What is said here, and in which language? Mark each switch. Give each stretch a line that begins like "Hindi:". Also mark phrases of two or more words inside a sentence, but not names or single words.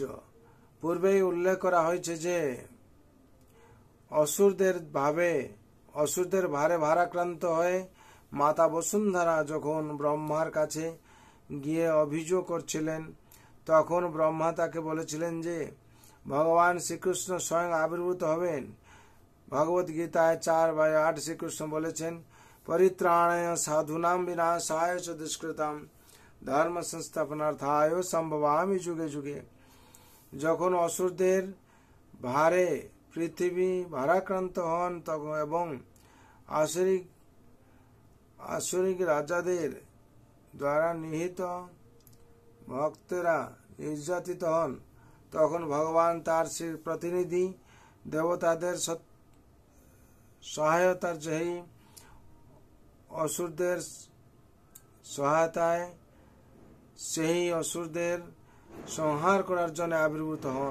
Bangla: পূর্বেই উল্লেখ করা হয়েছে যে অসুরদের ভারে ভারাক্রান্ত হয়ে মাতা বসুন্ধরা যখন ব্রহ্মার কাছে গিয়ে অভিযোগ করছিলেন, তখন ব্রহ্মা তাকে বলেছিলেন যে ভগবান শ্রীকৃষ্ণ স্বয়ং আবির্ভূত হবেন। ভগবত গীতায় 4:8 শ্রীকৃষ্ণ বলেছেন,
Sanskrit: পরিত্রাণায় সাধুনাম বিনাশায় চ দুষ্কৃতাম ধর্ম সংস্থাপনার্থায় সম্ভবামি যুগে যুগে।
Bangla: যখন অসুরদের ভারে পৃথিবী ভারাক্রান্ত হন এবং আসুরিক রাজাদের দ্বারা নিহিত ভক্তেরা নির্যাতিত হন, তখন ভগবান তার প্রতিনিধি দেবতাদের সহায়তার জয়ী অসুরদের সহায়তায় সেই অসুরদের সংহার করার জন্য আবির্ভূত হন।